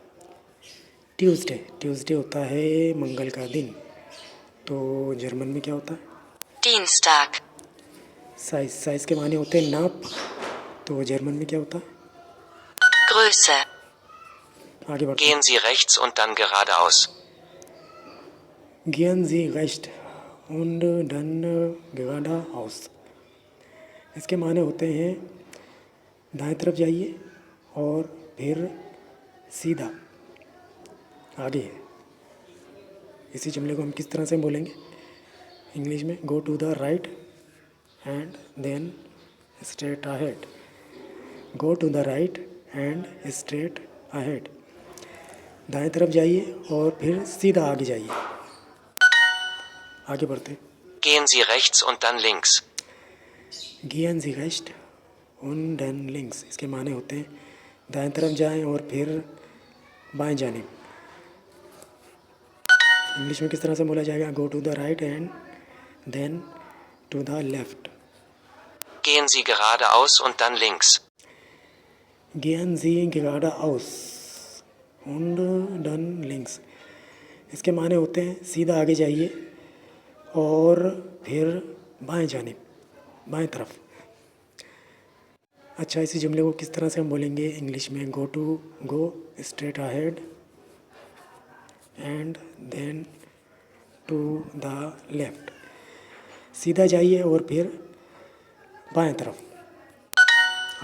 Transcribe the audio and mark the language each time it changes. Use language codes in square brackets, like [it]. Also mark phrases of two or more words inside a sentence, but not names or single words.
[hi] ट्यूसडे होता है मंगल का दिन, तो जर्मन में क्या होता है? [de] Dienstag. [hi] साइज़ के माने होते हैं नाप, तो जर्मन में क्या होता है? [de] Größe. [hi] आगे बढ़ते हैं। [de] Gehen Sie rechts und dann geradeaus. Gehen Sie rechts und dann geradeaus, [hi] इसके माने होते हैं दाएं तरफ जाइए और फिर सीधा आगे। इसी जुमले को हम किस तरह से बोलेंगे इंग्लिश में? [en] go to the right and then straight ahead. go to the right and straight ahead, [hi] दाएं तरफ जाइए और फिर सीधा आगे जाइए। आगे बढ़ते। [de] Gehen Sie rechts und dann links. Gehen Sie rechts und dann links, [hi] इसके माने होते हैं दाएं तरफ जाएं और फिर बाएं जानिब। इंग्लिश में किस तरह से बोला जाएगा? [en] go to the right and then to the left. [de] Gehen Sie geradeaus und dann links. Gehen Sie geradeaus und dann links, [hi] इसके माने होते हैं सीधा आगे जाइए और फिर बाएं जानिब, बाएं तरफ। अच्छा, इसी जुमले को किस तरह से हम बोलेंगे इंग्लिश में? [en] go straight ahead and then to the left, [hi] सीधा जाइए और फिर बाएं तरफ।